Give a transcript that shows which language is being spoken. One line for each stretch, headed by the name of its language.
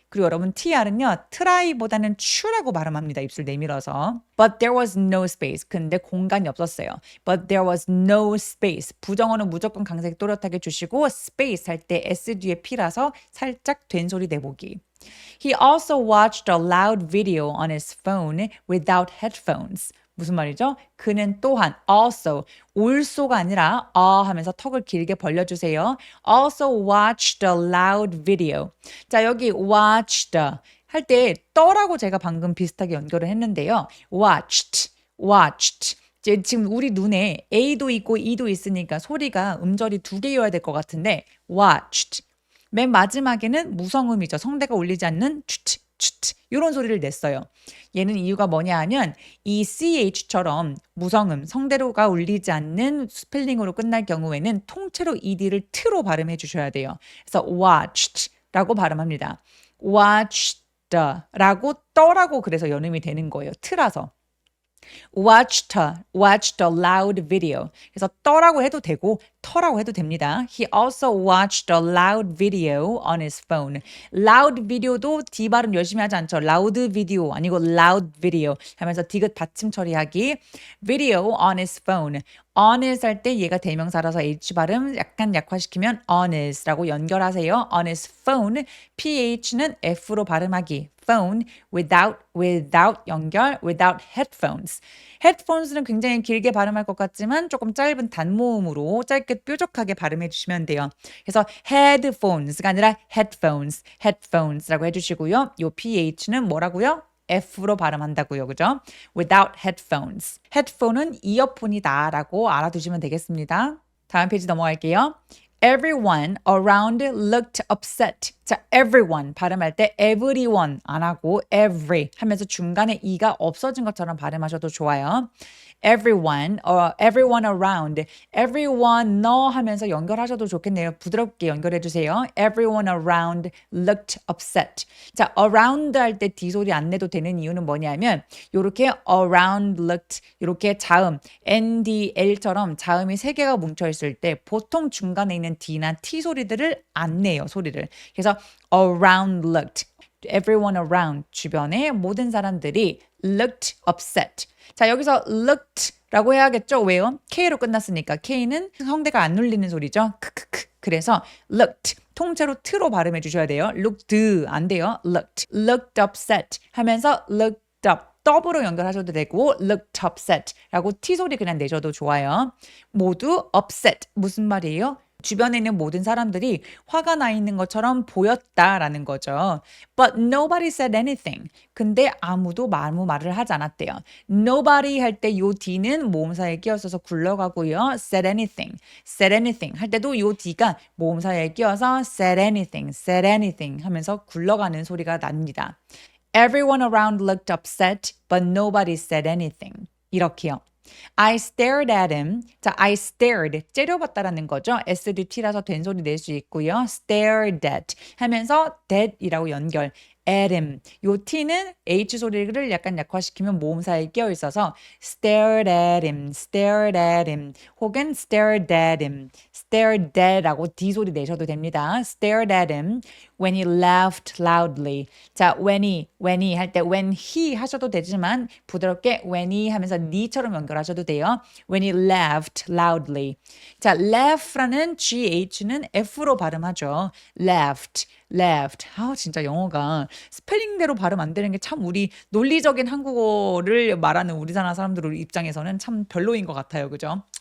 Korean: 그리고 여러분 tr은요. try보다는 추라고 발음합니다. 입술 내밀어서.
English: But there was no space.
Korean: 근데 공간이 없었어요.
English: But there was no space.
Korean: 부정어는 무조건 강세 또렷하게 주시고 space 할 때 S 뒤에 P라서 살짝 된 소리 내보기.
English: He also watched a loud video on his phone without headphones.
Korean: 무슨 말이죠? 그는 또한 also also가 아니라 하면서 턱을 길게 벌려주세요.
English: Also watched a loud video.
Korean: 자, 여기 watched 할 때 떠라고 제가 방금 비슷하게 연결을 했는데요.
English: watched.
Korean: 지금 우리 눈에 A도 있고 E도 있으니까 소리가 음절이 두 개여야 될 것 같은데 watched. 맨 마지막에는 무성음이죠. 성대가 울리지 않는 추트 이런 소리를 냈어요. 얘는 이유가 뭐냐 하면 이 CH처럼 무성음, 성대로가 울리지 않는 스펠링으로 끝날 경우에는 통째로 ED를 트로 발음해 주셔야 돼요. 그래서 watched라고 발음합니다. watched라고 떠라고 그래서 연음이 되는 거예요.
English: 트라서. watched a loud video.
Korean: 그래서 떠라고 해도 되고 터라고 해도 됩니다.
English: He also watched a loud video on his phone.
Korean: loud video도 D 발음 열심히 하지 않죠. loud video 아니고 loud video 하면서 디귿 받침 처리하기.
English: video on his phone.
Korean: on his 할 때 얘가 대명사라서 H 발음 약간 약화시키면 on his라고 연결하세요. on his phone. PH는 F로 발음하기.
English: phone without 연결 without headphones.
Korean: headphones는 굉장히 길게 발음할 것 같지만 조금 짧은 단모음으로 짧게 뾰족하게 발음해 주시면 돼요. 그래서 headphones가 아니라 headphones라고 해주시고요. 요 PH는 뭐라고요? F로 발음한다고요. 그죠?
English: without headphones.
Korean: headphone은 이어폰이다 라고 알아두시면 되겠습니다. 다음 페이지 넘어갈게요.
English: Everyone around looked upset.
Korean: 자, 자, everyone 발음할 때 everyone 안 하고 every 하면서 중간에 e가 없어진 것처럼 발음하셔도 좋아요. everyone, everyone around, everyone 너 하면서 연결하셔도 좋겠네요. 부드럽게 연결해 주세요.
English: everyone around looked upset.
Korean: 자, around 할 때 D 소리 안 내도 되는 이유는 뭐냐면 요렇게 around looked 이렇게 자음 NDL처럼 자음이 세 개가 뭉쳐 있을 때 보통 중간에 있는 D나 T 소리들을 안 내요, 소리를. 그래서 around looked everyone around 주변의 모든 사람들이 looked upset. 자, 여기서 looked라고 해야겠죠? 왜요? K로 끝났으니까 K는 성대가 안 눌리는 소리죠. 크크크. 그래서 looked 통째로 t로 발음해 주셔야 돼요. looked 안 돼요. looked upset 하면서 looked up 더블로 연결하셔도 되고 looked upset라고 T 소리 그냥 내셔도 좋아요. 모두 upset 무슨 말이에요? 주변에 있는 모든 사람들이 화가 나 있는 것처럼 보였다라는 거죠.
English: But nobody said anything.
Korean: 근데 아무도 아무 말을 하지 않았대요. Nobody 할 때 요 D는 모음사에 끼어서 굴러가고요. Said anything 할 때도 요 D가 모음사에 끼어서 said anything 하면서 굴러가는 소리가 납니다.
English: Everyone around looked upset, but nobody said anything.
Korean: 이렇게요.
English: I stared at him. 자, I stared.
Korean: 째려봤다라는 거죠. SDT라서 된 소리 낼 수 있고요. stared at 하면서 that이라고 연결. at him. 요 T는 H 소리를 약간 약화시키면 모음사에 끼어 있어서 stared at him 혹은 stared at라고 D 소리 내셔도 됩니다.
English: stared at him when he laughed loudly.
Korean: 자, when he 할 때 when he 하셔도 되지만 부드럽게 when he 하면서 니처럼 연결하셔도 돼요.
English: when he laughed loudly.
Korean: 자, laugh라는 GH는 F로 발음하죠. laughed. 진짜 영어가 스펠링대로 발음 안 되는 게 참 우리 논리적인 한국어를 말하는 우리나라 사람들 입장에서는 참 별로인 것 같아요. 그죠?